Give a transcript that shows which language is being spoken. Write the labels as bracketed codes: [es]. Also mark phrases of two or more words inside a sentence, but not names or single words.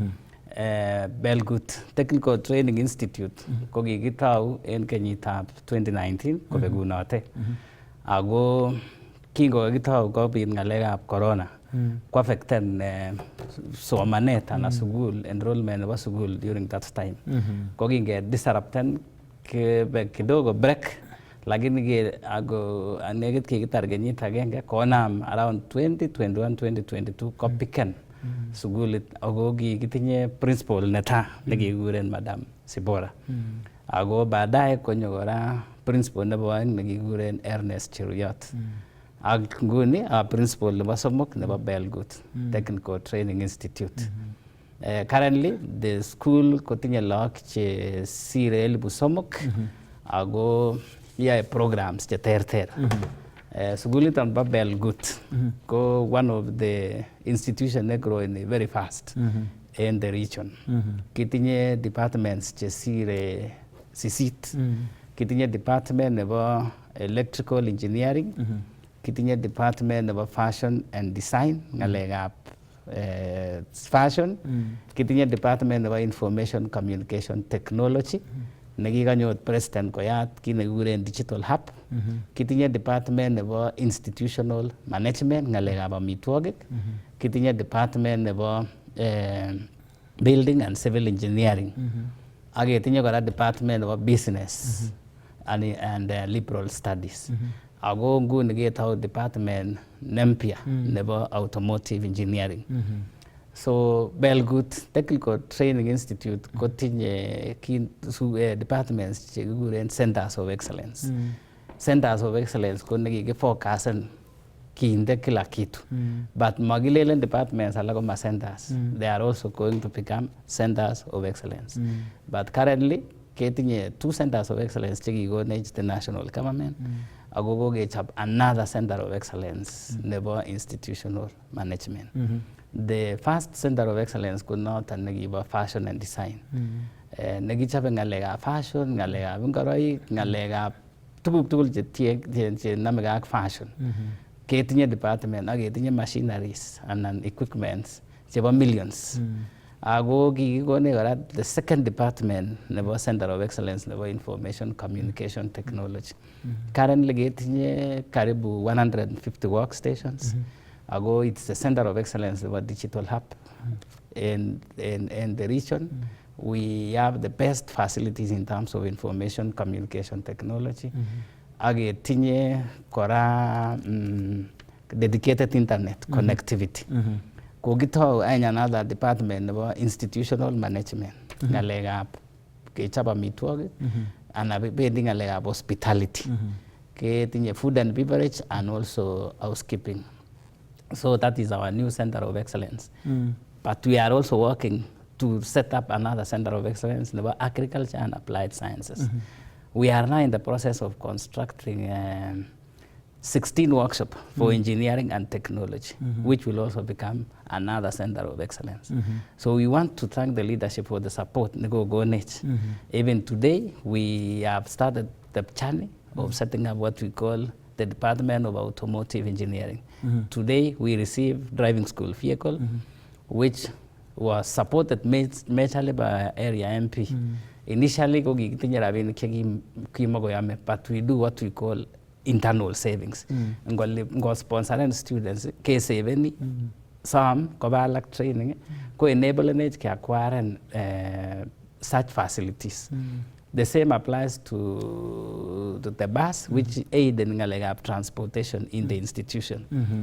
[kln] Belgut Technical Training Institute ko kikitou en kenyitab 2019 kobegunote. Ako kingokitou kobit ng'alekab corona ko affecten somanet anan sukul enrollment nebo sukul [en] during that time. [kln] Ko kinge disrupten kidogo break lakini ako negit kikitar kenyit agenge konam around 2021 2022 ko piken sukulit ako kikitinye principal neta nekikuren Madam Sibora. Ako baadaye konyo kora principal nebo aeng nekikuren Ernest Cheruyot. Ak nguni principal nebo somok nebo Belgut Technical Training Institute. [en] Currently the school [kln] kotinye lagok che sire 3,000 ako yae programs che terter. Sukulit nebo [en] Belgut ko one of the institution that growing very fast in the region. [kln] Kitinye departments che sire 8. Kitinye department nebo [en] electrical engineering. [kln] Kitinye department nebo [en] fashion and design, [kln] ng'alekab fashion. Kitinye department nebo [en] information communication technology, [kln] nekikanyor president koyat kit nekikuren [en] digital hub. [kln] Kitinye department nebo [en] institutional management, [kln] ng'alekab amitwogik. Kitinye department nebo [en] building and civil engineering. [kln] Ak ketinye kora department nebo [en] business and liberal studies. [kln] Ako nguni ketou department nempya nebo [en] automotive engineering. [kln] So Belgut Technical Training Institute kotinye departments chekikuren [en] centers of excellence. Centers of excellence [kln] ko nekikifocusen kinde [sw] kila kitu. [kln] But makilelen departments alak koma centers. [en] They are also going to become centers of excellence. But currently ketinye 2 centers of excellence chekikonech the national government. Ako kokechop another center of excellence nebo institutional management. The first center of excellence [kln] ko noton nekibo [en] fashion and design. [kln] Nekichobe ng'alekab fashion, ng'alekab ngoroik, ng'alekab [en] tuguk tugul che namege [kln] ak fashion. Ketinye department ak ketinye machineries anan equipments chebo millions. [en] Ako kikikonech kora the second department nebo Center of Excellence nebo Information Communication Technology. Currently ketinye karibu 150 workstations. Ako it's the Center of Excellence nebo Digital Hub in the region. We have the best facilities in terms of information communication technology. [kln] Ak ketinye kora [en] dedicated internet connectivity. [kln] Kokitou [en] another department nebo institutional management, [kln] ng'alekab kechop amitwogik anan bendi ng'alekab hospitality. Ketinye [en] food and beverage and also housekeeping. So that is our new center of excellence. But we are also working to set up another center of excellence about agriculture and applied sciences. We are now in the process of constructing 16 workshops for engineering and technology, which will also become another center of excellence. So we want to thank the leadership for the support. Even today, we have started the journey of setting up what we call the Department of Automotive Engineering. Today, we receive driving school vehicle, which was supported majorly by area MP. [kln] Initially, ko kikitinye rabinik chekimokoyame, [en] but we do what we call internal savings. Ngo sponsor students, ke saveni, some kobalak training, ko enable to acquire such facilities. The same applies to the bus, which aid in transportation in the institution.